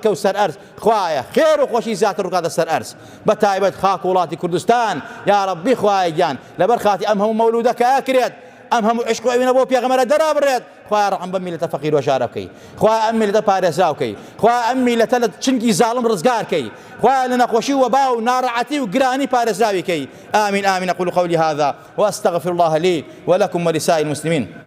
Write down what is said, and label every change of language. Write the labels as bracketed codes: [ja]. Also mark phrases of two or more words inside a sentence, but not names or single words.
[ckb] و سەر ئەرز خوایە خێر و خۆشی زیاتر ڕووکاتە سەر ئەرز بە تایبەت خاک وڵاتی کوردستان یا ڕەبی خوایە گیان لەبەر خاتی ئەم هەموو مەولودەکە ئەکرێت ئەم هەموو عشق و ئەوینە بۆ پێغەمبەرە دەرابڕێت خوایە ڕەحم بە میلەتە فەقیر و شارە بکەی خوایە ئەم میلەتە پارێزراو بکەی خوایە ئەم میلەتە لە چنگی زاڵم ڕزگار کەی خوایە لە نەخۆشی و وەبا و ناڕەحەتی و گرانی پارێزراوی کەی آمین آمین [ar] أقول قولي هذا وأستغفر الله لي ولكم ولسائر المسلمين